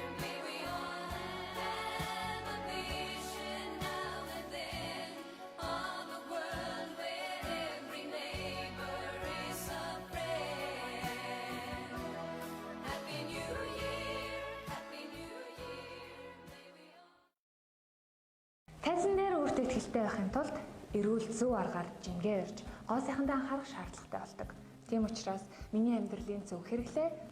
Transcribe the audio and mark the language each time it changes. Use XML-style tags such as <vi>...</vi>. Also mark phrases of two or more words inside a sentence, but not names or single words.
<en>May we all have a vision now and then of a world where every neighbor is a friend. Happy New Year, Happy New Year. May we all</en> <mn>Тайзан дээр өөртөө ихтэй байхын тулд эрүүл зөв аргаар жингээ ирж гоо сайхандаа анхаарах шаардлагатай болдог. Тийм учраас миний амьдралын зөв хэрэглээ</mn>